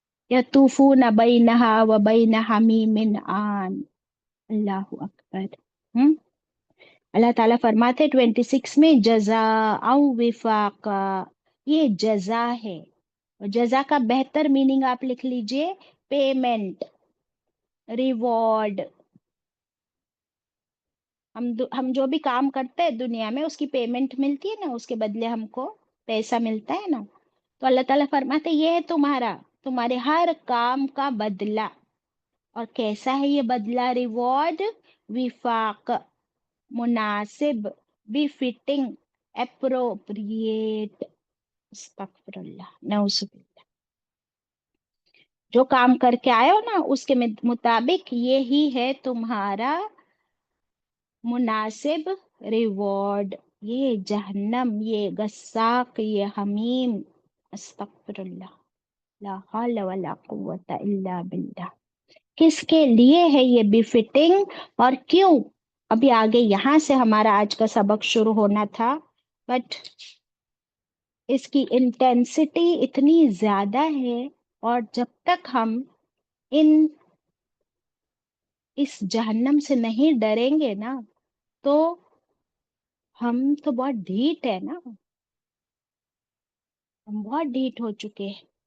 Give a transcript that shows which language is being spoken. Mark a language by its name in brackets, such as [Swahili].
[Arabic] یطوفون بینہا و بین حمیم آن. اللہ اکبر. [Urdu] اللہ تعالیٰ فرماتے 26 میں [Arabic] جزاء وفاقا. [Urdu] یہ جزا ہے. جزا کا بہتر میننگ آپ لکھ لیجئے پیمنٹ. ریوارڈ. ہم جو بھی کام کرتے ہیں دنیا میں اس کی پیمنٹ ملتی ہے نا, اس کے بدلے ہم کو پیسہ ملتا ہے نا. تو اللہ تعالیٰ فرماتے یہ ہے تمہارے ہر کام کا بدلہ. اور کیسا ہے یہ بدلہ, ریوارڈ, وفاق, مناسب, بی فٹنگ, اپروپریٹ. [Arabic] استغفر اللہ, نعوذ باللہ. [Urdu] جو کام کر کے آئے ہو نا اس کے مطابق یہی ہے تمہارا مناسب ریوارڈ. یہ جہنم, یہ غساق, یہ حمیم. [Arabic] استغفر اللہ, لا حول ولا قوت الا باللہ. [Urdu] کس کے لیے ہے یہ بفٹنگ اور کیوں؟ ابھی آگے یہاں سے ہمارا آج کا سبق شروع ہونا تھا, بٹ اس کی انٹینسٹی اتنی زیادہ ہے, اور جب تک ہم اس جہنم سے نہیں ڈریں گے نا تو ہم تو بہت ڈھیٹ ہے نا, ہم بہت ڈھیٹ ہو چکے ہیں.